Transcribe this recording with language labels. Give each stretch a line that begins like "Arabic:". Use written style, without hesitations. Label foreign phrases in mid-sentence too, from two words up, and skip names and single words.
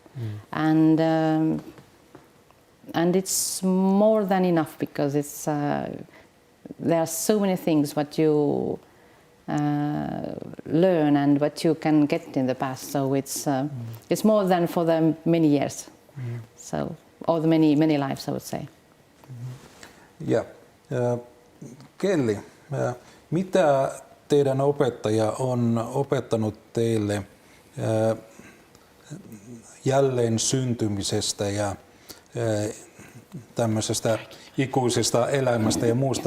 English: And it's more than enough, because it's there are so many things what you learn and what you can get in the past. So it's more than for the many years. So, or the many lives, I would say.
Finnish: Ja Kelly, mitä teidän opettaja on opettanut teille jälleen syntymisestä ja tämmöisestä ikuisesta elämästä ja muusta?